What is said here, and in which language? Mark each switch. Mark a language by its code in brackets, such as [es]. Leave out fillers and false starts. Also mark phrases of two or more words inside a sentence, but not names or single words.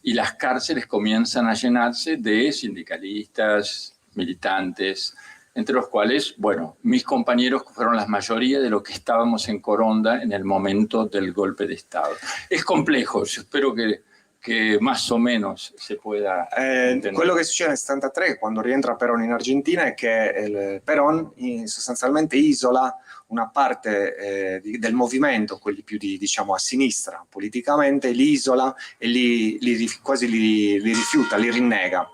[es] Y las cárceles comienzan a llenarse de sindicalistas, militantes, entre los cuales, bueno, mis compañeros fueron la mayoría de los que estábamos en Coronda en el momento del golpe de Estado. Es complejo, yo espero che más o menos si pueda [it] quello che succede nel 73 quando rientra Perón in Argentina è che Perón sostanzialmente isola una parte del movimento, quelli più diciamo a sinistra politicamente, li isola e quasi li rifiuta, li rinnega.